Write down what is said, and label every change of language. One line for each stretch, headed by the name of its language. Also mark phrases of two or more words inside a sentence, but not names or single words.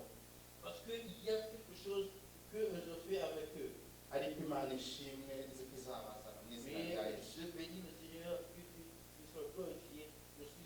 French: Parce qu'il y a quelque chose que je fais avec eux.
Kinyarwanda: Ariko Imana ishimwe nzi ko izabazana mu izina
French: Mais
Kinyarwanda: rya Yesu.
French: je bénis le Seigneur, que tu sois glorifié, je